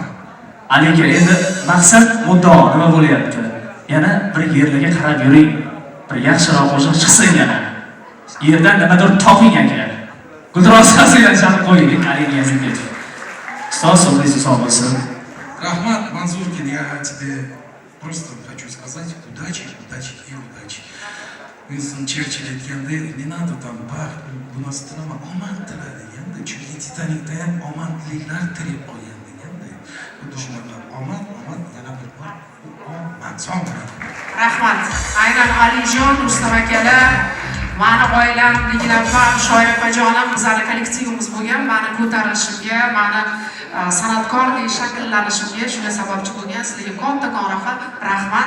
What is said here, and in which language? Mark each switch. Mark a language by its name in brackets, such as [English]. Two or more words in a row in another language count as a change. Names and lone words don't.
[Uzbek] Ali aka, endi maqsad muddao nima bo'lyapti? Yana bir yerlarga qarab yuring. Bir yaxshiroq qo'shiq chiqsin yana. Yerdan nimadir toping aka. Gulrosasidan chalib qo'ying, Ali Niyozimbetov. So'zingiz sog' bo'lsin. Rahmat, Manzurkin, [Russian] я тебе просто хочу сказать удачи и удачи. [Uzbek] Уинстон Черчилль aytganda, [Russian] не надо там [Uzbek] baxt, bu narsa nima omad tiladi deganda, chunki Titanikda ham omadliklar tilib qo'ygan deganda. Xuddi shunaqa omad yana bir bor. Omad sog'lik. Rahmat. Aynan Alijon, Rustam akalar, meni oilam, Liginafam, Shoir opajonim, bizning kollektivimiz bo'lgan, meni ko'tarilishimga, meni san'atkorlik shakllanishimga shunga sababchi bo'lgan sizlarga katta rahmat.